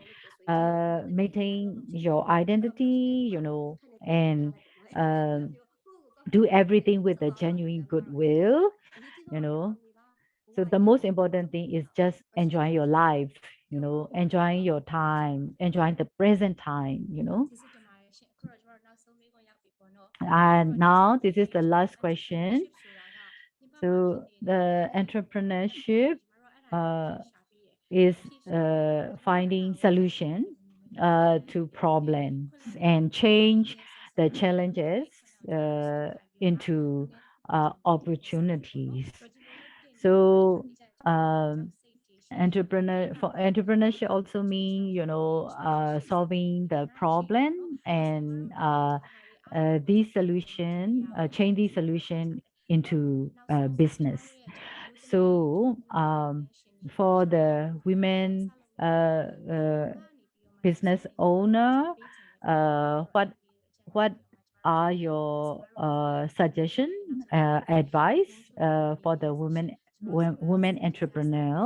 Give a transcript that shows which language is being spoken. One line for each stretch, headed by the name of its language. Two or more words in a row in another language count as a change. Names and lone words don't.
English: Maintain your identity, and um, do everything with a genuine goodwill, you know. So the most important thing is just enjoy your life, enjoying your time, enjoying the present time,
Burmese: ကျေးဇူးတင်ပါတယ်ရှင်အခုတော့ကျွန်တော်နောက်ဆုံးမေးခွန်းရောက်ပြီပေါ့နော်အခု
English: And
Burmese: တော့နောက်ဆုံး
English: now this is
Burmese: မေး
English: the last question.
Burmese: entrepreneurship ဆိုတာကပြင်ပမှာဖြစ်
English: So
Burmese: နေတဲ့
English: the
Burmese: အခက်အခဲတွေ
English: entrepreneurship
Burmese: ကျမတို့အဲ့ဒါတွေကို uh, ဖြေရှာပြီးရ
English: is
Burmese: ဖြေရှာပြီးတော့ကျွန်တော်အဲ့ဒါ
English: finding
Burmese: ကို
English: solution
Burmese: ဘယ်လိုမျိုး
English: to
Burmese: လုပ်ပေးနိုင်မလဲ
English: problems
Burmese: ခွင့်လွှတ်ပေး
English: and
Burmese: နိုင်မလဲ
English: change
Burmese: business ဆက်ဆံ
English: the
Burmese: ရေးမှာ
English: challenges
Burmese: အဲ့ခဏလေးရှင်းပြပြီးတော့မှ
English: into
Burmese: နည်းနည်းအကျဉ်းချုံးပြီးတင်ပြပေးပါနော်
English: opportunities.
Burmese: အဲ့တော့ဒီလိုမျိုးလုပ်တဲ့အခါ
English: So
Burmese: ကျကျွန်တော်တို့
English: job safety
Burmese: ရှိတယ်
English: for entrepreneurship also mean, solving the problem and these solution change these solution into business. So for the women uh, uh, business owner, what are your suggestion, advice for the women entrepreneur?